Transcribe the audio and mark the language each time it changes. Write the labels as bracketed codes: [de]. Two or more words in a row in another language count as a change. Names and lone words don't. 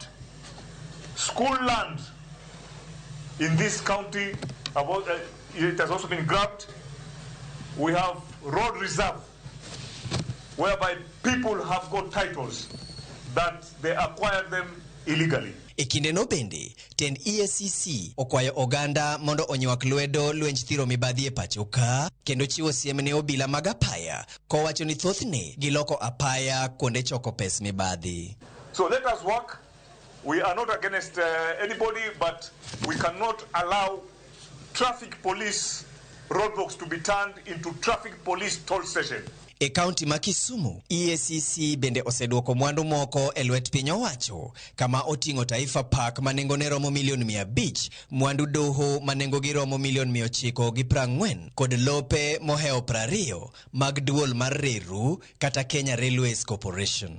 [en] School land in this county, it has also been grabbed. We have road reserve, whereby people have got titles that they acquired them illegally. [luo] Ekinde no bende, tend EACC okwayo oganda mondo onywak lwedo lwenj thiro mibadhi e pachoka, kendo chiwo siem ne obila mag apaya, kowacho ni thothne giloko apaya kuonde choko pes mibadhi. [en] So let us work. We are not against anybody, but we cannot allow traffic police roadblocks to be turned into traffic police toll station. [luo] E kaunti ma Kisumu, EACC bende oseduoko mwandu moko e lwet piny owacho, kama oting'o Taifa Park manengone romo milion 500, mwandu doho manengogi romo milion 940 kod lope moheo 20 mag duol mar reru kata Kenya Railways Corporation.